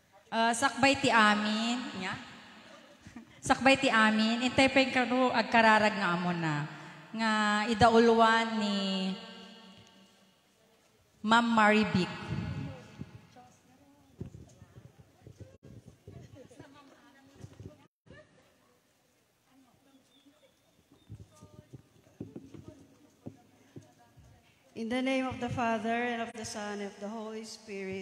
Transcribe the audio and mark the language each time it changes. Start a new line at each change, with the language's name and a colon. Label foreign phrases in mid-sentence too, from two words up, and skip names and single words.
Iloko: Sakbay ti amin. Nya? Sakbay ti amin. Intay pa yung agkararag nga amo na. Nga idauluan ni Ma'am Maribic.
English: In the name of the Father, and of the Son, and of the Holy Spirit.